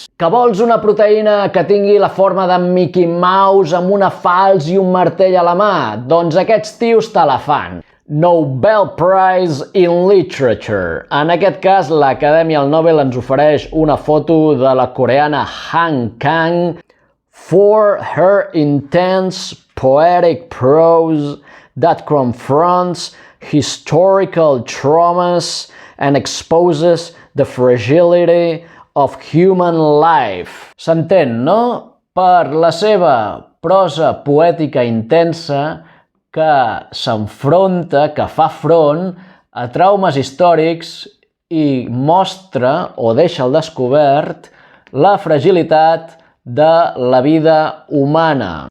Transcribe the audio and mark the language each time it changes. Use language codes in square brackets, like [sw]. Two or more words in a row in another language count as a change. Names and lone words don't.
[ca] Que vols una proteïna que tingui la forma de Mickey Mouse amb una falç i un martell a la mà? Doncs aquests tios te la fan. Nobel Prize in Literature. En aquest cas, l'Acadèmia del Nobel ens ofereix una foto de la coreana Han Kang [en] for her intense poetic prose that confronts historical traumas and exposes the fragility of human life. [ca] S'entén, no? Per la seva prosa poètica intensa que s'enfronta, que fa front a traumes històrics i mostra o deixa al descobert la fragilitat de la vida humana.